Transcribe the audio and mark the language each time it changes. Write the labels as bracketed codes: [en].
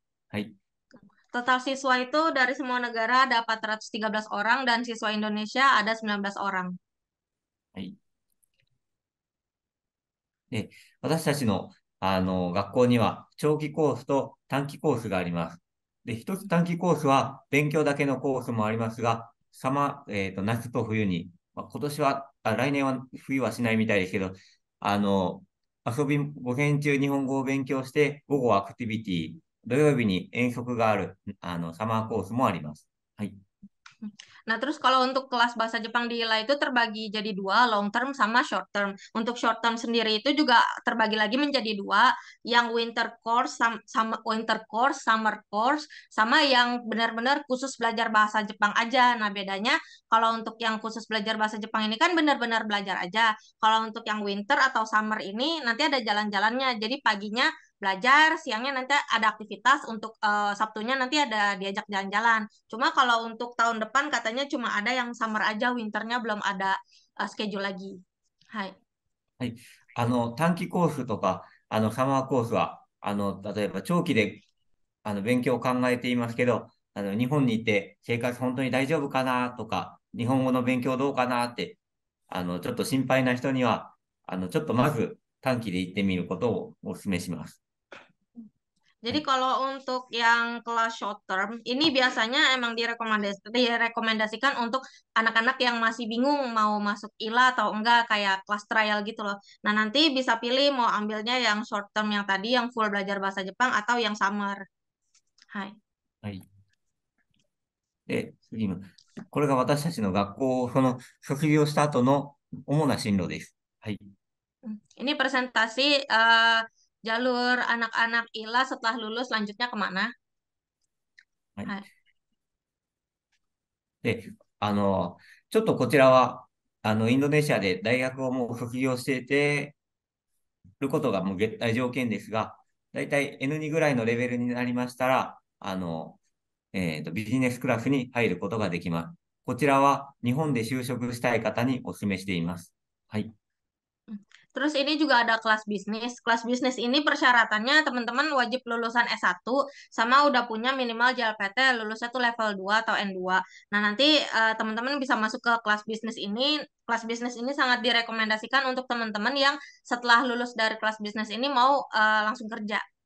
[ja] はい。 [id] Total siswa itu dari semua negara ada 413 orang dan siswa Indonesia ada 19 orang. [ja] はい。で、私たちの学校には長期コースと短期コースがあります。で、一つ短期コースは勉強だけのコースもありますが、夏と冬に、今年は、来年は冬はしないみたいですけど、あの、午前中日本語を勉強して、午後アクティビティ、土曜日に遠足がある、サマーコースもあります。はい。 [id] Nah, terus kalau untuk kelas bahasa Jepang di ILA itu terbagi jadi dua, long term sama short term. Untuk short term sendiri itu juga terbagi lagi menjadi dua, yang winter course sama winter course, summer course, sama yang benar-benar khusus belajar bahasa Jepang aja. Nah, bedanya kalau untuk yang khusus belajar bahasa Jepang ini kan benar-benar belajar aja. Kalau untuk yang winter atau summer ini nanti ada jalan-jalannya. Jadi paginya belajar, siangnya nanti ada aktivitas, untuk Sabtunya nanti ada diajak jalan-jalan. Cuma kalau untuk tahun depan katanya cuma ada yang summer aja, winternya belum ada schedule lagi. [ja] Hai. はい。短期コースとか、サマーコースは、例えば長期で、勉強を考えていますけど、日本に行って生活本当に大丈夫かなとか、日本語の勉強どうかなって、ちょっと心配な人には、ちょっとまず短期で行ってみることをお勧めします。は [id] Jadi [ja] い。 [id] kalau untuk yang kelas short term, ini biasanya emang direkomendasikan untuk anak-anak yang masih bingung mau masuk ILA atau enggak, kayak kelas trial gitu loh. Nah, nanti bisa pilih mau ambilnya yang short term yang tadi, yang full belajar bahasa Jepang, atau yang summer. [ja] Hai. はい。で、次の、これが私たちの学校、卒業した後の主な進路です。はい。 [id] Ini presentasi jalur anak-anak ILA setelah lulus lanjutnya kemana? [ja] はい。 Hai. で、ちょっとこちらは、インドネシアで大学をもう卒業していて、ることがもう絶対条件ですが、だいたい N2 ぐらいのレベルになりましたら、ビジネスクラスに入ることができます。こちらは日本で就職したい方にお勧めしています。はい。 [id] Terus ini juga ada kelas bisnis. Kelas bisnis ini persyaratannya teman-teman wajib lulusan S1 sama udah punya minimal JLPT, lulusnya tuh level 2 atau N2. Nah, nanti teman-teman bisa masuk ke kelas bisnis ini. Kelas bisnis ini sangat direkomendasikan untuk teman-teman yang setelah lulus dari kelas bisnis ini mau langsung kerja.